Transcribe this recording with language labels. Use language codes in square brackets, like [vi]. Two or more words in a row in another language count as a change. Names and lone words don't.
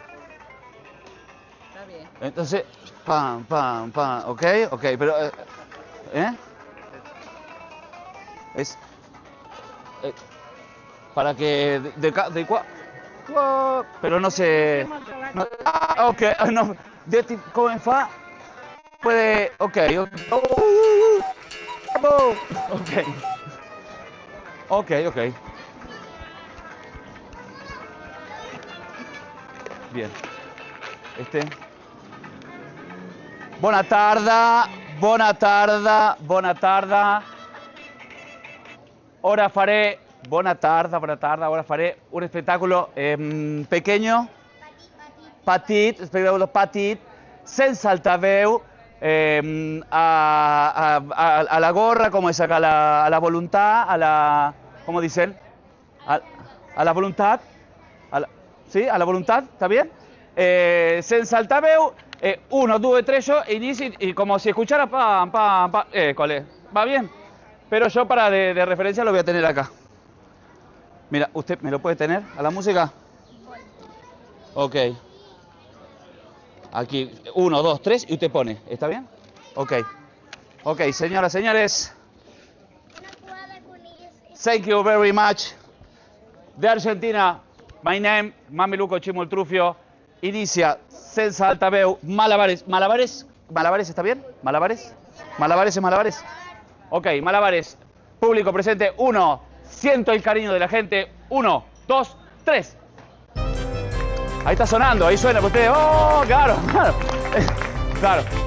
[es] Está bien. Entonces, pam, pam, pam, ok, pero... Es... para que... Pero no se... No, ok, no. [it] Come fa... [es] Puede... Ok, ok. Bien. [it] Buona tarda. Ora faré... Buona tarda. Ora faré [es] un espectáculo pequeño. Espectáculo petit, [ca] sense altaveu, [es] a la gorra, como es acá, a la voluntad, ¿cómo dicen? A la voluntad, ¿sí? A la voluntad, ¿está bien? [ca] Sense altaveu, [es] 1, 2, 3, yo inicio y como si escuchara pam, pam, pam, ¿va bien? Pero yo para de referencia lo voy a tener acá. Mira, ¿usted me lo puede tener a la música? Ok. Aquí, 1, 2, 3 y usted pone. ¿Está bien? Ok. Ok, señoras, señores. [en] Thank you very much. [es] De Argentina, [en] my name, [es] Mameluco Chimoltrufio. [ca] Inicia, sense altaveu, [es] malabares. ¿Malabares está bien? ¿Malabares? ¿Malabares? Ok, malabares. Público presente, 1. Siento el cariño de la gente. 1, 2, 3. Ahí está sonando, ahí suena para ustedes. ¡Oh, claro! Claro.